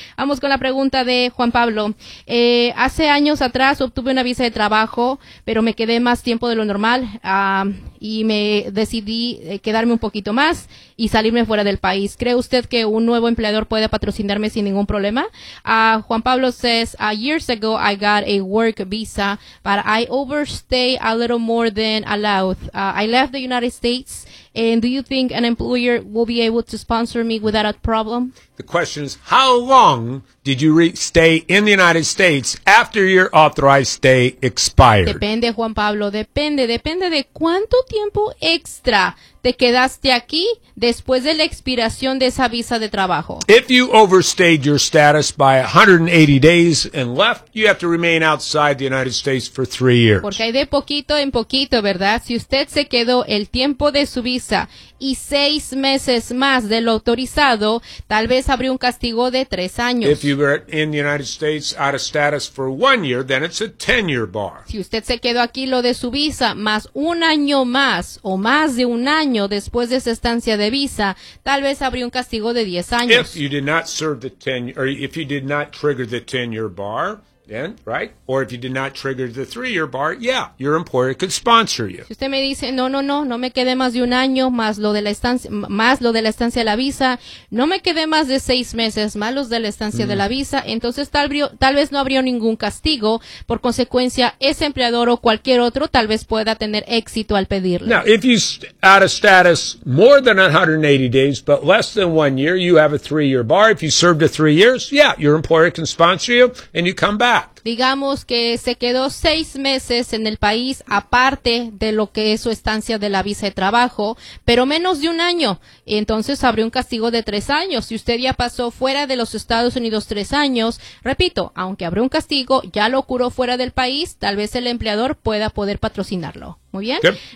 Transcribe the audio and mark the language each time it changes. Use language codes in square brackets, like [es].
[es] Vamos con la pregunta de Juan Pablo. Hace años atrás obtuve una visa de trabajo, pero me quedé más tiempo de lo normal y me decidí quedarme un poquito más y salirme fuera del país. ¿Cree usted que un nuevo empleador puede patrocinarme sin ningún problema? [en] Juan Pablo says, years ago I got a work visa, but I overstayed a little more than allowed. I left the United States, and do you think an employer will be able to sponsor me without a problem? The question is, how long did you stay in the United States after your authorized stay expired? [es] Depende, Juan Pablo, depende de cuánto tiempo extra te quedaste aquí después de la expiración de esa visa de trabajo. [en] If you overstayed your status by 180 days and left, you have to remain outside the United States for 3 years. [es] Porque hay de poquito en poquito, ¿verdad? Si usted se quedó el tiempo de su visa y 6 meses más de lo autorizado, tal vez habría un castigo de 3 años. [en] If you were in the United States out of status for 1 year, then it's a 10-year bar. [es] Si usted se quedó aquí lo de su visa más un año más o más de un año después de esa estancia de visa, tal vez habría un castigo de 10 años. [en] If you did not serve the 10, or if you did not trigger the 10-year bar, then, right? Or if you did not trigger the 3-year bar, yeah, your employer could sponsor you. [es] Si usted me dice, no me quedé más de un año, más lo de la estancia de la visa, no me quedé más de 6 meses, más los de la estancia de la visa, entonces tal vez no habría ningún castigo. Por consecuencia, ese empleador o cualquier otro tal vez pueda tener éxito al pedirlo. [en] Now, if you out of status more than 180 days, but less than 1 year, you have a 3-year bar. If you served a 3 years, yeah, your employer can sponsor you, and you come back. [es] digamos que se quedó 6 meses en el país, aparte de lo que es su estancia de la visa de trabajo, pero menos de un año. Entonces habría un castigo de 3 años. Si usted ya pasó fuera de los Estados Unidos 3 años, repito, aunque habrá un castigo, ya lo curó fuera del país, tal vez el empleador pueda poder patrocinarlo. Muy bien. Yep.